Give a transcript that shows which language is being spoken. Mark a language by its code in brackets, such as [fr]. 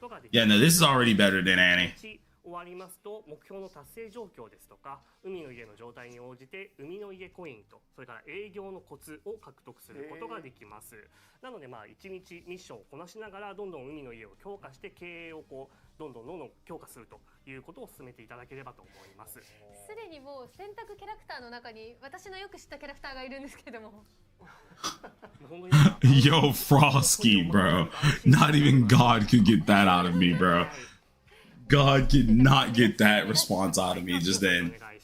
[en] Yeah, no, this is already better than Annie. [ja] 終わりますと目標の達成状況ですとか海の家の状態に応じて海の家コインとそれから営業のコツを獲得することができます。なので1日ミッションをこなしながらどんどん海の家を強化して経営をどんどん強化するということを進めていただければと思います。すでにもう選択キャラクターの中に私のよく知ったキャラクターがいるんですけれども。 [en] Yo, Frosky, bro. Not even God could get that out of me, bro. God could not get that response out of me just then.